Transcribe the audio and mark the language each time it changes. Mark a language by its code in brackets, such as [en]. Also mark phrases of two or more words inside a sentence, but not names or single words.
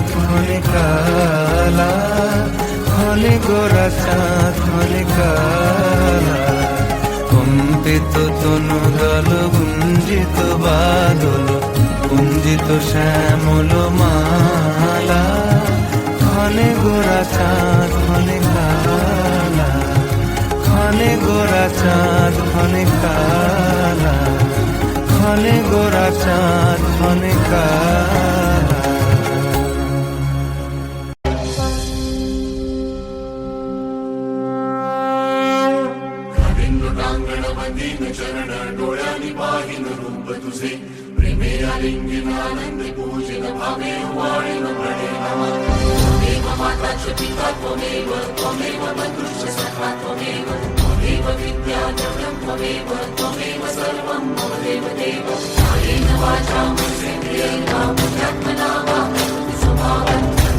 [bn] ক্ষণে কালা ক্ষণে গোরা চাঁদ ক্ষণে কালা কম্পিত তনু দল গুঞ্জিত বাদল গুঞ্জিত শ্যামল মালা ক্ষণে গোরা চাঁদ ক্ষণে কালা ক্ষণে গোরা চাঁদ ক্ষণে কালা ক্ষণে গোরা চাঁদ ক্ষণে কালা [mr] चरण डोळ्यांनी पाहिन रूप तुझे प्रेमे आलिंगन आनंद पूजन भावे वाळीन प्रणय [sa] नमः त्वमेव माता च पिता त्वमेव बन्धुश्च सखा त्वमेव विद्याधरं त्वमेव सर्वं मम देवदेव कायेन वाचा मनसेन्द्रियेण बुद्ध्यात्मना वा स्वभावं